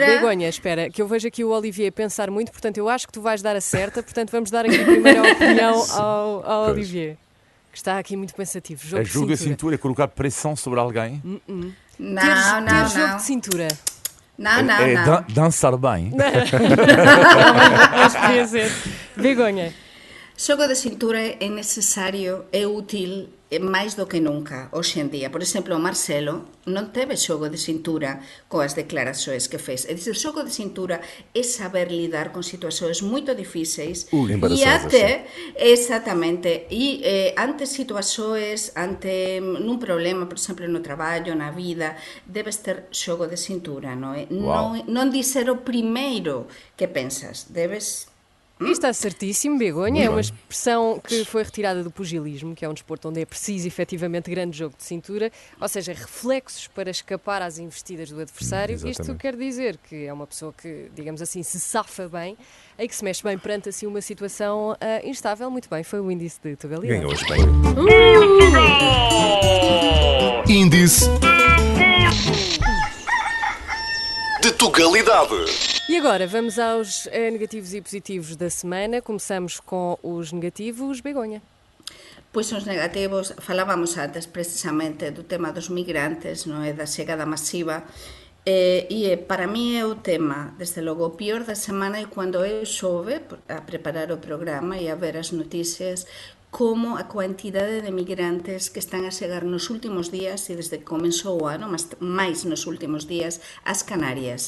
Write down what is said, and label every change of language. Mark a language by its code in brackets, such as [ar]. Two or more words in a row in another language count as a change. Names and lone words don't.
[pt] Begonha, espera, que eu vejo aqui o Olivier pensar muito, portanto eu acho que tu vais dar a certa, portanto vamos dar aqui primeiro a opinião ao Olivier, que está aqui muito pensativo. Jogo de cintura é colocar pressão sobre alguém? Não. Ter jogo de cintura. Não. Dançar bem. Mas podia ser. Begonha. [gl] Xogo de cintura é necesario, é útil máis do que nunca hoxe en día. Por exemplo, o Marcelo non teve xogo de cintura coas declarações que fez. É dicir, xogo de cintura é saber lidar con situacións moito difíceis e até, exactamente, e ante situacións, ante nun problema, por exemplo, no traballo, na vida, debes ter xogo de cintura, non é? Non dizer o primeiro que pensas, debes... [pt] Está certíssimo, Begonha. É uma expressão que foi retirada do pugilismo, que é um desporto onde é preciso efetivamente grande jogo de cintura, ou seja, reflexos para escapar às investidas do adversário. Isto quer dizer que é uma pessoa que, digamos assim, se safa bem e que se mexe bem perante assim uma situação instável. Muito bem, foi o índice de tugalidade. Ganhou a Espanha. Índice de tugalidade. E agora vamos aos negativos e positivos da semana. Começamos com os negativos. Begonha. [gl] Pois os negativos, falábamos antes precisamente do tema dos migrantes, non é, da chegada masiva, e para mí é o tema, desde logo, o pior da semana é cando eu soube a preparar o programa e a ver as noticias como a quantidade de migrantes que están a chegar nos últimos días e desde que comenzou o ano, mas máis nos últimos días, as Canarias.